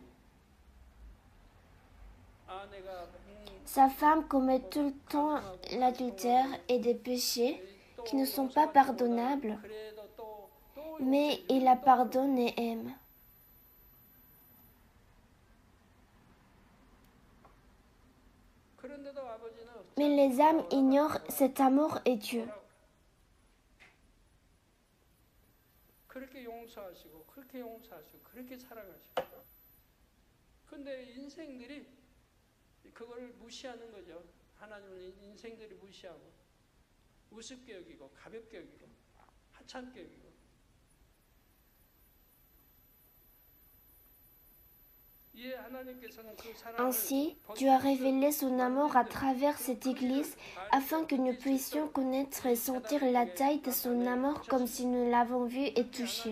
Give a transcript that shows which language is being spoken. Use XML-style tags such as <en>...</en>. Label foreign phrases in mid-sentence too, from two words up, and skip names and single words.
<fr>Sa femme commet tout le temps l'adultère et des péchés qui ne sont pas pardonnables, mais il la pardonne et aime. Mais les âmes ignorent cet amour et Dieu.</fr> <ko>그걸 무시하는 거죠. 하나님은 인생들이 무시하고 우습게 여기고 가볍게 여기고 하찮게 여기고.</ko> <fr>Ainsi, Dieu a révélé son amour à travers cette Église afin que nous puissions connaître et sentir la taille de son amour comme si nous l'avons vu et touché.</fr>